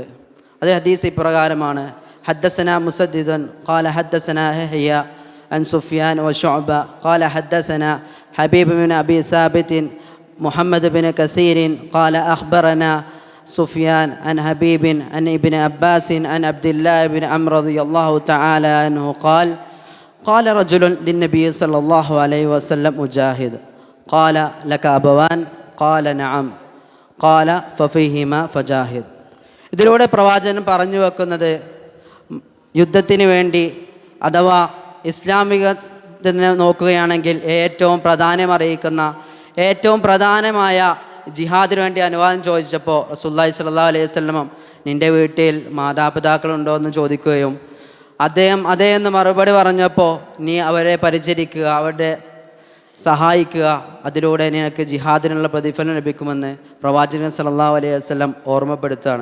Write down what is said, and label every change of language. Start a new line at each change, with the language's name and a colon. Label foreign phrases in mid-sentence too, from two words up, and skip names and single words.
Malayalam: അത് ഹദീസ് ഇപ്രകാരമാണ്:
Arabic: حدثنا مسدد قال حدثنا يحيى عن سفيان وشعبة قال حدثنا حبيب بن أبي ثابت محمد بن كثير قال أخبرنا سفيان عن حبيب عن ابن عباس عن عبد الله بن عمرو رضي الله تعالى عنه قال قال رجل للنبي صلى الله عليه وسلم مجاهد قال لك أبوان قال نعم قال ففيهما فجاهد.
Malayalam: ഇതിലൂടെ പ്രവാചകൻ പറഞ്ഞു വെക്കുന്നത് യുദ്ധത്തിന് വേണ്ടി അഥവാ ഇസ്ലാമികത്തിനെ നോക്കുകയാണെങ്കിൽ ഏറ്റവും പ്രാധാന്യമറിയിക്കുന്ന ഏറ്റവും പ്രധാനമായ ജിഹാദിന് വേണ്ടി അനുവാദം ചോദിച്ചപ്പോൾ
Arabic: رسول الله صلى الله عليه وسلم
Malayalam: നിൻ്റെ വീട്ടിൽ മാതാപിതാക്കളുണ്ടോ എന്ന് ചോദിക്കുകയും അദ്ദേഹം അതേ എന്ന് മറുപടി പറഞ്ഞപ്പോൾ നീ അവരെ പരിചരിക്കുക, അവരെ സഹായിക്കുക, അതിലൂടെ നിനക്ക് ജിഹാദിനുള്ള പ്രതിഫലം ലഭിക്കുമെന്ന് പ്രവാചകൻ
Arabic: صلى الله عليه وسلم
Malayalam: ഓർമ്മപ്പെടുത്തുകയാണ്.